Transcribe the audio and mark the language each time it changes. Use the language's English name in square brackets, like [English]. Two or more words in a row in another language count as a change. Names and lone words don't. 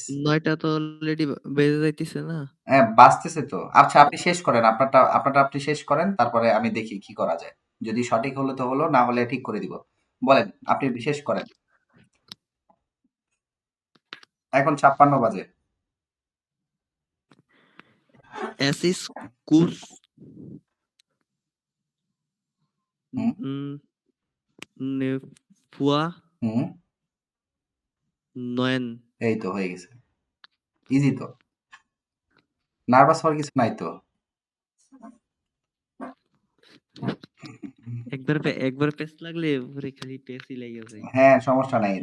[Bangla] 9টা তো অলরেডি বেজে যাইতেছে না। হ্যাঁ, বাঁচতেছে তো। আচ্ছা, আপনি শেষ করেন। আপনারটা আপনি শেষ করেন। তারপরে আমি দেখি কি করা যায়। যদি সঠিক হলো তো হলো, না হলে ঠিক করে দিব। বলেন, আপনি শেষ করেন। এখন 56 বাজে। [German] Es ist kurz [Bangla] হুম, [German] vor [Bangla] হুম, 9. এই তো হয়ে গেছে। ইজি তো। নার্ভাস হওয়ার কিছু নাই তো। একবার পেস লাগলে পরে খালি পেসই লেগে যায়। হ্যাঁ, সমস্যা নাই।